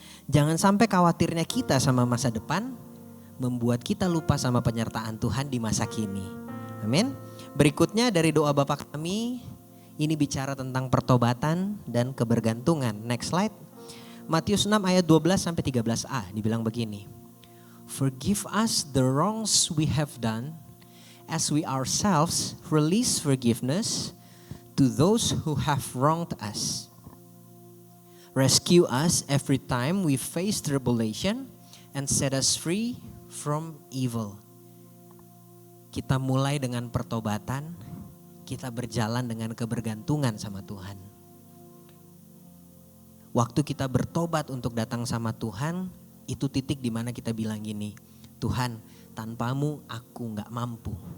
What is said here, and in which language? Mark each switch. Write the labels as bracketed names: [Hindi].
[Indonesian] Jangan sampai khawatirnya kita sama masa depan membuat kita lupa sama penyertaan Tuhan di masa kini, amin. Berikutnya dari doa Bapa kami, ini bicara tentang pertobatan dan kebergantungan, next slide. Matius 6 ayat 12 sampai 13a dibilang begini. [English] Forgive us the wrongs we have done as we ourselves release forgiveness to those who have wronged us. Rescue us every time we face tribulation and set us free from evil. [Indonesian] Kita mulai dengan pertobatan, kita berjalan dengan kebergantungan sama Tuhan. Waktu kita bertobat untuk datang sama Tuhan, itu titik di mana kita bilang gini, Tuhan, tanpamu aku gak mampu.